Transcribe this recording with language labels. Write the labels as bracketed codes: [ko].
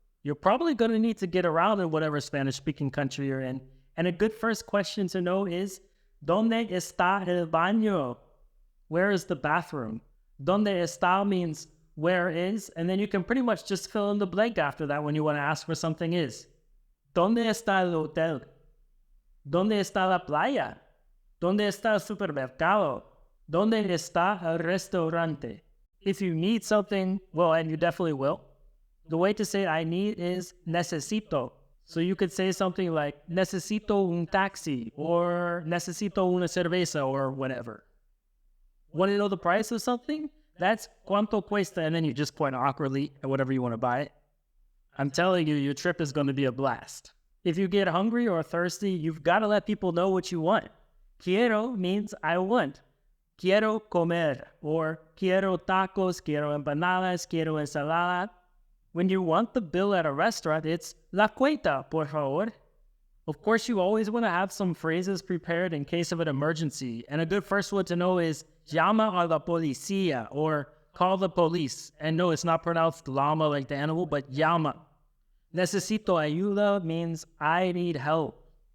[en] You're probably going to need to get around in whatever Spanish-speaking country you're in, and a good first question to know is, [es] ¿Dónde está el baño? [en] Where is the bathroom? [es] ¿Dónde está [en] means where is, and then you can pretty much just fill in the blank after that when you want to ask where something is. [es] ¿Dónde está el hotel? ¿Dónde está la playa? ¿Dónde está el supermercado? ¿Dónde está el restaurante? [en] If you need something, well, and you definitely will, the way to say I need is necesito. So you could say something like [es] necesito un taxi [en] or [es] necesito una cerveza [en] or whatever. Want to know the price of something? That's [es] cuánto cuesta, [en] and then you just point awkwardly at whatever you want to buy. I'm telling you, your trip is going to be a blast. If you get hungry or thirsty, you've got to let people know what you want. Quiero means I want. [es] Quiero comer, or quiero tacos, quiero empanadas, quiero ensalada. [en] When you want the bill at a restaurant, it's [es] la cuenta, por favor. [en] Of course, you always want to have some phrases prepared in case of an emergency. And a good first one to know is [es] llama a la policía, [en] or call the police. And no, it's not pronounced llama like the animal, but llama. [es] Necesito ayuda [en] means I need help.